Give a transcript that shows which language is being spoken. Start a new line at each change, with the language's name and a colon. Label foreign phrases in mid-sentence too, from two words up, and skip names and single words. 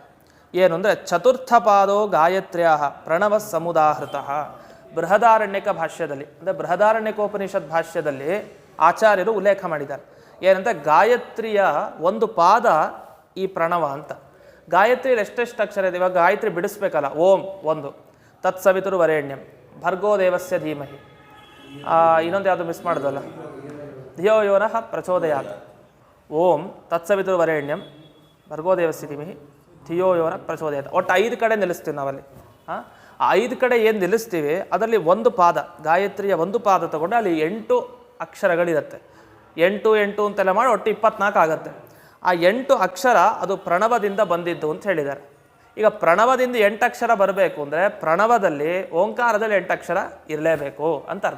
Kannada: ಏನು ಅಂದರೆ
Sanskrit: ಚತುರ್ಥ ಪಾದೋ ಗಾಯತ್ರ್ಯಾ ಪ್ರಣವ ಸಮುದಾಹೃತಃ.
Kannada: ಬೃಹದಾರಣ್ಯಕ ಭಾಷ್ಯದಲ್ಲಿ ಅಂದರೆ ಬೃಹದಾರಣ್ಯಕೋಪನಿಷತ್ ಭಾಷ್ಯದಲ್ಲಿ ಆಚಾರ್ಯರು ಉಲ್ಲೇಖ ಮಾಡಿದ್ದಾರೆ. ಏನಂದರೆ ಗಾಯತ್ರಿಯ ಒಂದು ಪಾದ ಈ ಪ್ರಣವ ಅಂತ. ಗಾಯತ್ರಿಯಲ್ಲಿ ಎಷ್ಟೆಷ್ಟು ಅಕ್ಷರ ಇದೆ? ಇವಾಗ ಗಾಯತ್ರಿ ಬಿಡಿಸ್ಬೇಕಲ್ಲ,
Sanskrit: ಓಂ 1, ತತ್ಸವಿತುರು ವರೇಣ್ಯಂ, ಭರ್ಗೋ ದೇವಸ್ಯ ಧೀಮಹಿ,
Kannada: ಇನ್ನೊಂದು ಯಾವುದು ಮಿಸ್ ಮಾಡೋದಲ್ಲ,
Sanskrit: ಧಿಯೋ ಯೋನಃ ಪ್ರಚೋದಯಾತ್, ಓಂ ತತ್ಸವಿತುರು ವರೇಣ್ಯಂ, ಭರ್ಗೋ ದೇವಸ್ಯ ಧೀಮಹಿ, ಧಿಯೋ ಯೋನಃ ಪ್ರಚೋದಯಾತ್.
Kannada: ಒಟ್ಟು 5 ಕಡೆ ನಿಲ್ಲಿಸ್ತೀವಿ ನಾವಲ್ಲಿ. ಆ 5 ಕಡೆ ಏನು ನಿಲ್ಲಿಸ್ತೀವಿ ಅದರಲ್ಲಿ ಒಂದು ಪಾದ, ಗಾಯತ್ರಿಯ ಒಂದು ಪಾದ ತಗೊಂಡು ಅಲ್ಲಿ 8 ಅಕ್ಷರಗಳಿರುತ್ತೆ. 8 8 ಅಂತೆಲ್ಲ ಮಾಡಿ ಒಟ್ಟು 24 ಆಗುತ್ತೆ. ಆ 8 ಅಕ್ಷರ ಅದು ಪ್ರಣವದಿಂದ ಬಂದಿದ್ದು ಅಂತ ಹೇಳಿದ್ದಾರೆ. ಈಗ ಪ್ರಣವದಿಂದ 8 ಅಕ್ಷರ ಬರಬೇಕು ಅಂದರೆ ಪ್ರಣವದಲ್ಲಿ ಓಂಕಾರದಲ್ಲಿ 8 ಅಕ್ಷರ ಇರಲೇಬೇಕು ಅಂತ ಅರ್ಥ.